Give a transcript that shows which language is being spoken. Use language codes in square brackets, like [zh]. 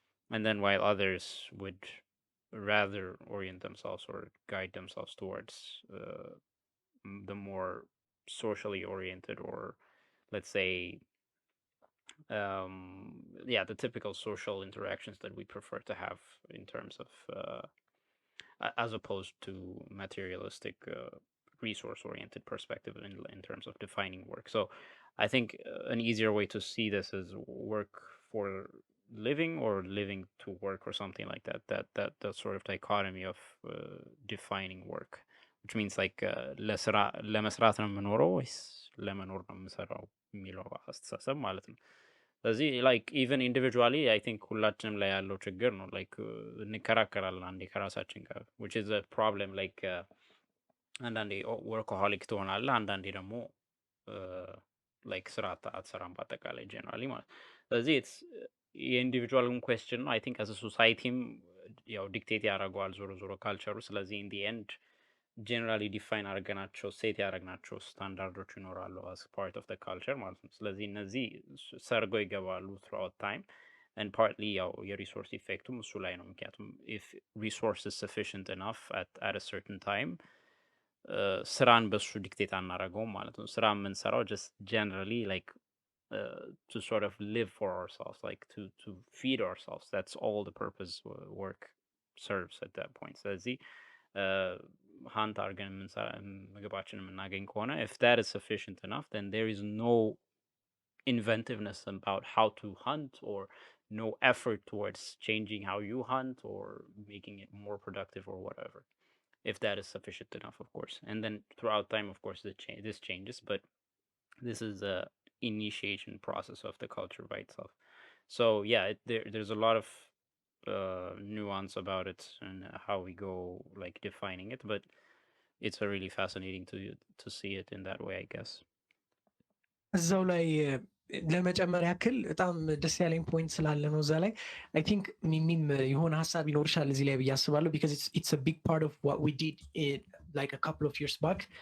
[en] And then while others would rather orient themselves or guide themselves towards the more socially oriented or let's say the typical social interactions that we prefer to have in terms of as opposed to materialistic resource oriented perspective in terms of defining work. So I think an easier way to see this is work for living or living to work or something like that sort of dichotomy of defining work which means like [am] ለመስራት ነው የምኖረው ወይስ ለመኖር ነው የምሰራው የሚለው አስተሳሰብ ማለት ነው። ስለዚህ ላይክ ኢቨን ኢንዲቪጁዋሊ አይ ቲንክ ሁላችንም ላይ ያለው ችግር ነው። ላይክ እንከራከራለን አንዴ ከራሳችን ጋር [en] which is a problem like [am] አንዳንዴ ወርኮሆሊክ ትሆናለህ፣ አንዳንዴ ደግሞ ላይክ ስራ አትሰራም በአጠቃላይ ጀነራሊ ማለት ነው። ስለዚህ የኢንዲቪጁዋልን ኩዌስችን ነው አይ ቲንክ አስ ሶሳይቲም ያው ዲክቴት ያደርገዋል ዞሮ ዞሮ ካልቸሩ። ስለዚህ ኢን ዲ ኤንድ ጀነራሊ ዲፋይን አድርገናቸው ሴት ያደረግናቸው ስታንዳርዶች ይኖራሉ አስ ፓርት ኦፍ ካልቸር ማለት ነው። ስለዚህ እነዚህ ሰርገው ይገባሉ ትሩአውት ታይም [en] and partly [am] ያው የሪሶርስ ኢፌክቱም እሱ ላይ ነው። ምክንያቱም [en] if resource is sufficient enough at a certain time [am] ስራን በሱ ዲክቴት አናደርገውም ማለት ነው። ስራ የምንሰራው [en] just generally like to sort of live for ourselves, like to feed ourselves. That's all the purpose work serves at that point. [am] ስለዚህ ሀንት አድርገን ምግባችን የምናገኝ ከሆነ [en] if that is sufficient enough, then there is no inventiveness about how to hunt or no effort towards changing how you hunt or making it more productive or whatever, if that is sufficient enough, of course. And then throughout time, of course, this changes, but this is a initiation process of the culture by itself. So yeah, there's a lot of nuance about it and how we go like defining it, but it's a really fascinating to see it in that way, I guess. [am] እዛው ላይ ለመጨመር ያክል በጣም ደስ ያለኝ ፖይንት ስላለ ነው እዛ ላይ አይ ቲንክ ሚሚም የሆነ ሀሳብ ይኖርሻል እዚህ ላይ ብዬ አስባለሁ [en] because it's a big part of what we did like a couple of years back.